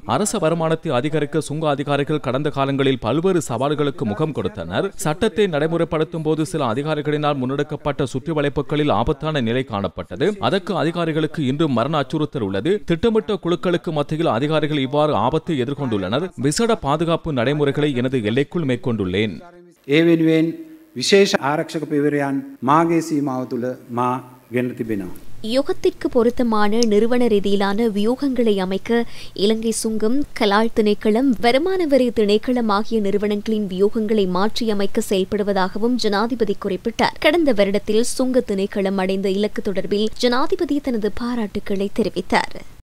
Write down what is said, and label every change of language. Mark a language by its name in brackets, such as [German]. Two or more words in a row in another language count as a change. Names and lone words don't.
[Tamil] அரச வருமானத்தை அதிகரிக்க சுங்க அதிகாரிகள் கடந்த காலங்களில் பல்வேறு சவால்களுக்கு முகம் கொடுத்தனர். சட்டத்தை நடைமுறைப்படுத்தும் போது சில அதிகாரிகளினால் முன்னெடுக்கப்பட்ட சுற்றி வளைப்புகளில் ஆபத்தான நிலை காணப்பட்டது. அதற்கு அதிகாரிகளுக்கு இன்று மரண அச்சுறுத்தல் உள்ளது. திட்டமிட்ட குழுக்களுக்கு மத்தியில் அதிகாரிகள் இவ்வாறு ஆபத்தை எதிர்கொண்டுள்ளனர். விசேட பாதுகாப்பு நடைமுறைகளை எனது எல்லைக்குள் மேற்கொண்டுள்ளேன். [Sinhala] ඒ වෙනුවෙන් විශේෂ ආරක්ෂක පියවරයන් මාගේ සීමාව තුළ මා ගෙන තිබෙනවා. [Tamil] யுகத்திற்கு பொருத்தமான நிறுவன ரீதியிலான வியூகங்களை அமைக்க இலங்கை சுங்கம், கலால் திணைக்களம், வருமான வரி திணைக்களம் ஆகிய நிறுவனங்களின் வியூகங்களை மாற்றியமைக்க செயல்படுவதாகவும் ஜனாதிபதி குறிப்பிட்டார். கடந்த வருடத்தில் சுங்க திணைக்களம் அடைந்த இலக்கு தொடர்பில் ஜனாதிபதி தனது பாராட்டுக்களை தெரிவித்தார்.